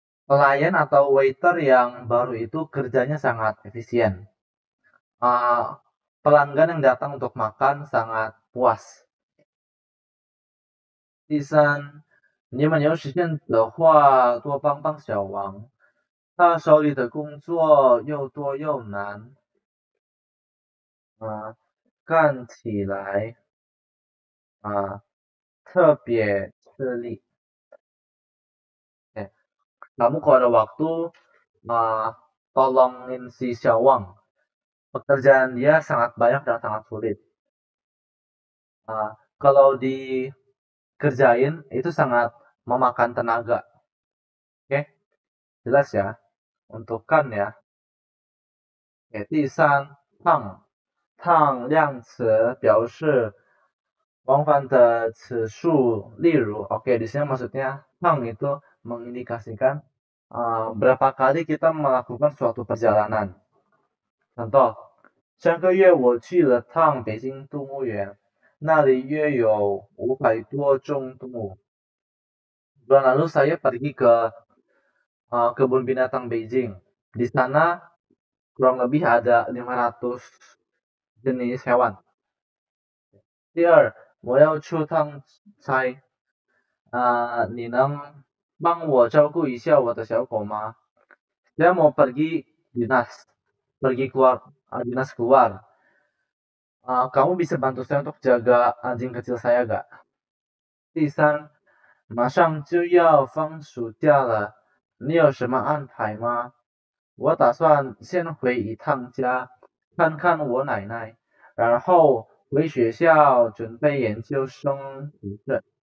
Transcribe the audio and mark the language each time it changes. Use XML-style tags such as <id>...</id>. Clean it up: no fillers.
<id>Pelayan atau waiter yang baru itu kerjanya sangat efisien. Pelanggan yang datang untuk makan sangat puas.</id> <zh>第三，你们有时间的话多帮帮小王，他手里的工作又多又难，干起来特别吃力。</zh> <id>Kamu kalau ada waktu tolongin si Xiaowang. Pekerjaan dia sangat banyak dan sangat sulit. Kalau dikerjain itu sangat memakan tenaga. Oke, jelas ya. Untuk kan ya. Oke,</id> <zh>第三，烫亮词表示往返的词数，例如，</zh> <id>oke di sini maksudnya tang itu mengindikasikan berapa kali kita melakukan suatu perjalanan. Contoh,</id> <zh>上个月我去了趟北京动物园，那里约有500多种动物。</zh> <id>Bulan lalu saya pergi ke kebun binatang Beijing. Di sana kurang lebih ada 500 jenis hewan.</id> <zh>第二，我要出趟差，你能帮我照顾一下我的小狗吗？</zh> <id>Saya mau pergi dinas keluar. Kamu bisa bantu saya untuk jaga anjing kecil saya gak?</id> <zh>第三，马上就要放暑假了，你有什么安排吗？我打算先回一趟家，看看我奶奶，然后回学校准备研究生读证。</zh>